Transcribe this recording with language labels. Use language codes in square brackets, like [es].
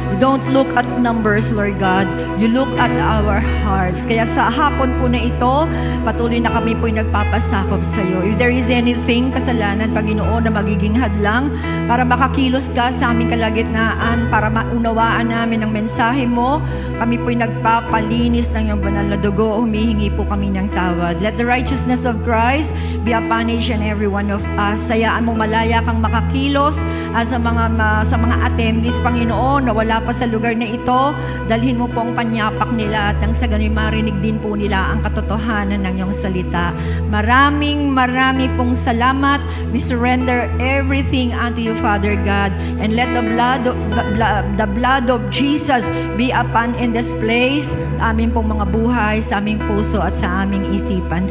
[en] You don't look at numbers, Lord God. You look at our hearts. [tl] Kaya sa hapon po na ito, patuloy na kami po'y nagpapasakop sa iyo. [en] If there is anything, [tl] kasalanan, Panginoon, na magiging hadlang para makakilos ka sa aming kalagitnaan, para maunawaan namin ang mensahe mo, kami po'y nagpapalinis ng iyong banal na dugo. Humihingi po kami ng tawad. [en] Let the righteousness of Christ be upon each and every one of us. [tl] Sayaan mo malaya kang makakilos sa mga attendees, Panginoon, na wala pa sa lugar na ito. Dalhin mo po ang panyapak nila at nang sa ganun marinig din po nila ang katotohanan ng iyong salita. Marami pong salamat. [en] We surrender everything unto you, Father God, and let the blood of Jesus be upon in this place, [tl] amin pong mga buhay, sa aming puso at sa aming isipan.